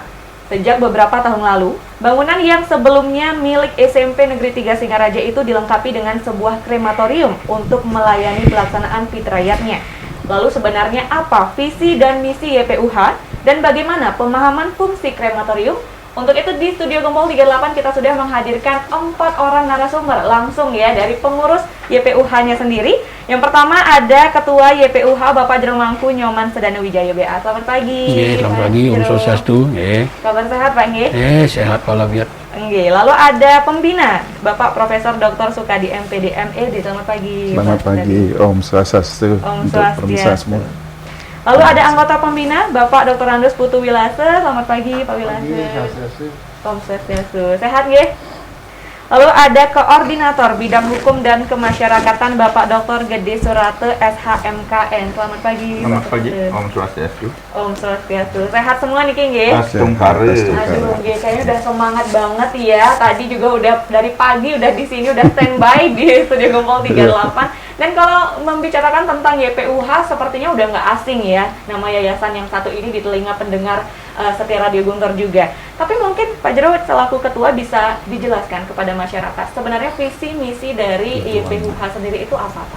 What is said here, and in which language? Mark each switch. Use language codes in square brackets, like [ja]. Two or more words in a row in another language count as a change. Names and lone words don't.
[id] Sejak beberapa tahun lalu, bangunan yang sebelumnya milik SMP Negeri 3 Singaraja itu dilengkapi dengan sebuah krematorium untuk melayani pelaksanaan fitrayatnya. Lalu sebenarnya apa visi dan misi YPUH dan bagaimana pemahaman fungsi krematorium? Untuk itu di Studio Gempol 38 kita sudah menghadirkan 4 orang narasumber langsung ya dari pengurus YPUH-nya sendiri. Yang pertama ada Ketua YPUH Bapak Jero Mangku Nyoman Sedana Wijaya BA. Selamat pagi. Selamat pagi, Om Swastiastu. Kabar sehat Pak nggih? Sehat walafiat. Nggih. Lalu ada pembina Bapak Profesor Dr. Sukadi MPD MEd. Selamat pagi. Selamat pagi, Om Swastiastu. Om Untuk pemirsa semua. Lalu ada anggota pembina Bapak Dr. Andus Putu Wilase. Selamat pagi Pak Wilase. Om Swastiastu. Sehat nggih? Lalu ada koordinator bidang hukum dan kemasyarakatan Bapak Dr. Gede Surate SHMKN. Selamat pagi. Selamat pagi. Om Swastiastu. Om Swastiastu. Sehat semua nih nggih? Tungkare. Aduh, nggih kayaknya udah semangat banget ya. Tadi juga udah dari pagi udah di sini udah standby di Studio Gempol 38. Dan kalau membicarakan tentang YPUH sepertinya udah nggak asing ya nama yayasan yang satu ini di telinga pendengar setia Radio Guntur juga. Tapi mungkin Pak Jero selaku ketua bisa dijelaskan kepada masyarakat sebenarnya visi misi dari YPUH sendiri itu apa Pak?